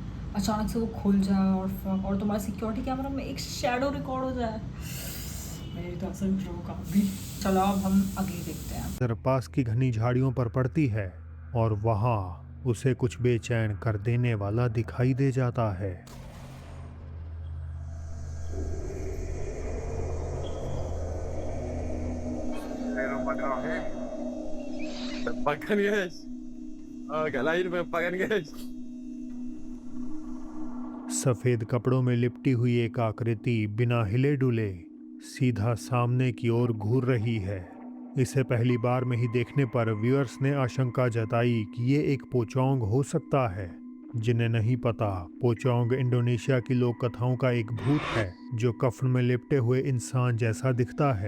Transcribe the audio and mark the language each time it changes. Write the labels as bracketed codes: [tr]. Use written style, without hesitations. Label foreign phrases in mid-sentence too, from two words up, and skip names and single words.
[hi] अचानक से वो खुल जाए और तुम्हारे [en] security camera [hi] में एक शैडो रिकॉर्ड हो जाए, मेरी तो असल भी। चलो अब हम अगली देखते हैं। नजर पास की घनी झाड़ियों पर पड़ती है और वहाँ उसे कुछ बेचैन कर देने वाला दिखाई दे जाता है। [id] Pakan guys. Agak lain pakan guys. [hi] सफेद कपड़ों में लिपटी हुई एक आकृति बिना हिले डुले सीधा सामने की ओर घूर रही है। इसे पहली बार में ही देखने पर व्यूअर्स ने आशंका जताई कि ये एक पोचोंग हो सकता है। जिन्हें नहीं पता, पोचोंग इंडोनेशिया की लोक कथाओं का एक भूत है जो कफन में लिपटे हुए इंसान जैसा दिखता है।